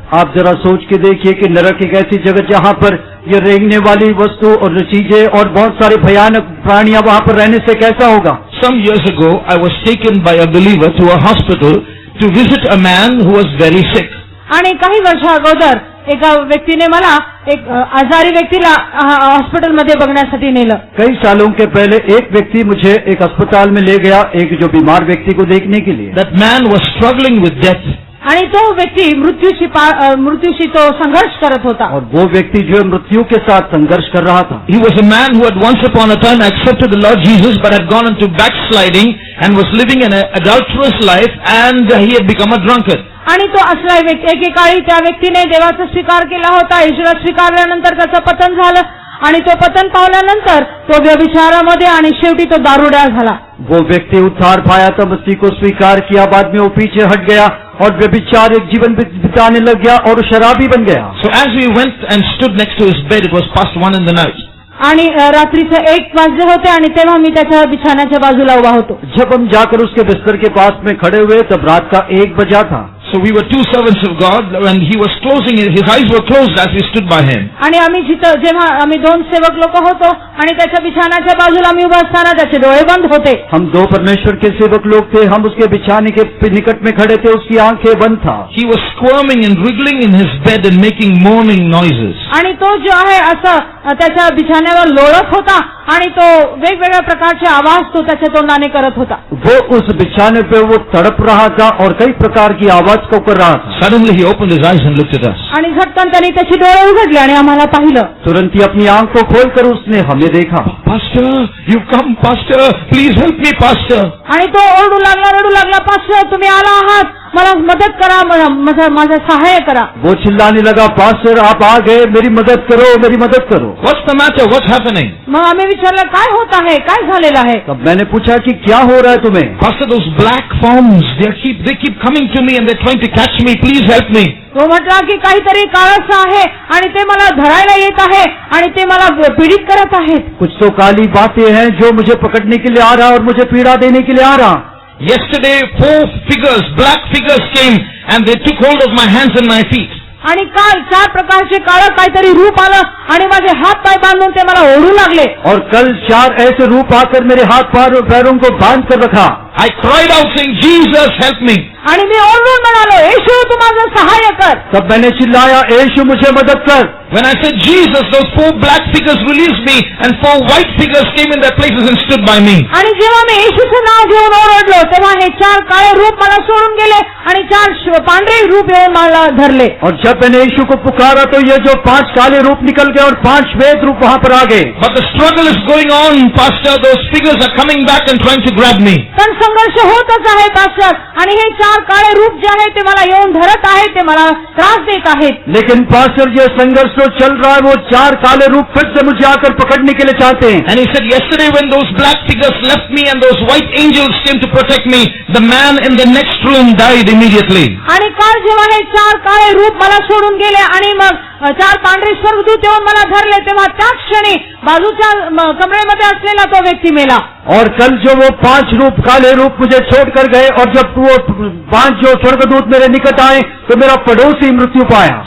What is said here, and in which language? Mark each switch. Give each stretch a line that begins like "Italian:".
Hindi: आप जरा सोच के देखिए कि नरक एक ऐसी जगह जहाँ पर ये रेंगने वाली वस्तु और चीजें और बहुत सारे भयानक प्राणियां वहाँ पर रहने से कैसा होगा.
English: Some years ago, I was taken by a believer to a hospital to visit a man who was very sick.
Marathi: आणि काही वर्षा अगोदर एका व्यक्तीने मला एक आजारी व्यक्तीला हॉस्पिटलमध्ये बघण्यासाठी नेलं.
Hindi: कई सालों के पहले एक व्यक्ति मुझे एक अस्पताल में ले गया एक जो बीमार व्यक्ति को देखने के लिए.
English: That man was struggling with death.
Marathi: आणि तो व्यक्ती मृत्यूशी तो संघर्ष करत होता.
Hindi: और वो व्यक्ति जो मृत्यु के साथ संघर्ष कर रहा था.
English: He was a man who had once upon a time accepted the Lord Jesus but had gone into backsliding and was living an adulterous life and he had become a drunkard.
Marathi: आणि तो असला व्यक्ती, एकेकाळी त्या व्यक्तीने देवाचा स्वीकार केला होता. येशूला स्वीकारल्यानंतर त्याचं पतन झालं आणि तो पतन पावल्यानंतर तो व्यभिचारामध्ये आणि शेवटी तो दारुड्या झाला.
Hindi: वो व्यक्ति उद्धार पाया तब मसीह को स्वीकार किया, बाद में वो पीछे हट गया और व्यभिचार एक जीवन बिताने लग गया और शराबी बन गया.
English: So as we went and stood next to his bed, it was past 1 in the night.
Marathi: आणि रात्रीचे 1 वाजले होते आणि तेव्हा मी त्याच्या बिछाण्याच्या बाजूला उभा होतो.
Hindi: जब हम जाकर उसके बिस्तर के पास में खड़े हुए तब रात का 1 बजा था.
English: So we were two servants of God and he was closing, his eyes were closed as we stood by him.
Marathi: आणि आम्ही जेव्हा आम्ही 2 सेवक लोक होतो आणि त्याच्या बिछाण्याच्या बाजूला मी उभा असताना त्याचे डोळे बंद होते.
Hindi: हम 2 परमेश्वर के सेवक लोग थे, हम उसके बिछाने के निकट में खड़े थे, उसकी आंखें बंद था.
English: He was squirming and wriggling in his bed and making moaning noises.
Marathi: आणि तो जो आहे असं त्याच्या बिछाण्यावर लोळत होता आणि तो वेगवेगळ्या प्रकारचे आवाज तो त्याच्या तोंडाने करत होता.
Hindi: वो उस बिछाने पे वो तड़प रहा था और कई प्रकार की आवाज को कर रहा था.
English: Suddenly he opened his eyes and looked at us.
Marathi: आणि झटकन त्याने त्याची डोळे उघडले आणि आम्हाला पाहिलं.
Hindi: तुरंत ही अपनी आंख को खोलकर उसने हमें देखा.
English: Pastor, you come, Pastor, please help me, Pastor.
Marathi: आणि तो ओरडू लागला, रडू लागला, पास्टर तुम्ही आला आहात, मला मदत करा, माझा सहाय्य करा.
Hindi: वो चिल्लाने लगा, पास्टर आप आ गए, मेरी मदद करो, मेरी मदद करो.
English: What's the matter? What's happening?
Marathi: मग आम्ही विचारलं काय होत आहे, काय झालेलं आहे.
Hindi: तब मैंने पूछा कि क्या हो रहा है तुम्हें.
English: Pastor, those black forms, they keep coming to me and they're trying to catch me. Please help me.
Marathi: तो म्हटला की काहीतरी काळसं आहे आणि ते मला धरायला येत आहे आणि ते मला पीडित करत आहेत.
Hindi: कुछ तो काली बातें हैं जो मुझे पकड़ने के लिए आ रहा और मुझे पीड़ा देने के लिए आ रहा.
English: Yesterday, 4 figures, black figures came and they took hold of my hands and my feet.
Marathi: आणि काल 4 प्रकारचे काळं काहीतरी रूप आलं आणि माझे हात पाय बांधून ते मला ओढू लागले.
Hindi: और कल 4 ऐसे रूप आकर मेरे हाथ पैरों को बांध कर रखा.
English: I cried out saying, Jesus, help me.
Marathi: आणि मी ओरडून म्हणालो, येशू तू माझं सहाय्य कर.
Hindi: तब मैंने चिल्लाया, येशू मुझे मदद कर.
English: When I said Jesus, those 4 black figures released me and 4 white figures came in their places and stood by me.
Marathi: आणि जेव्हा मी येशूचं नाव घेऊन ओरडलो तेव्हा हे 4 काळे रूप मला सोडून गेले आणि 4 पांढरे रूप येऊन मला धरले.
Hindi: और जब मैंने यीशु को पुकारा तो ये जो 5 काले रूप निकल गए और 5 श्वेत रूप वहाँ पर आ गए.
English: But the struggle is going on, Pastor. Those figures are coming back and trying to grab me.
Marathi: पण संघर्ष होतच आहे पास्टर आणि हे 4 काळे रूप जे आहे ते मला येऊन धरत आहेत, ते मला त्रास देत आहेत.
Hindi: लेकिन पास्टर ये संघर्ष जो चल रहा है वो 4 काले रूप फिर से मुझे आकर पकड़ने के लिए चाहते हैं.
English: And he said, yesterday when those black figures left me and those white angels came to protect me, the man in the next room died immediately.
Marathi: आणि काल जेव्हा हे 4 काळे रूप मला सोडून गेले आणि मग 4 पांढरे स्वर्गदूत येऊन मला धरले तेव्हा त्याच क्षणी बाजूच्या कमरेमध्ये असलेला तो व्यक्ती मेला.
Hindi: और कल जो वो 5 रूप काले रूप मुझे छोड़कर गए और जब वो 5 जो स्वर्गदूत मेरे निकट आए तो मेरा पड़ोसी मृत्यु पाया.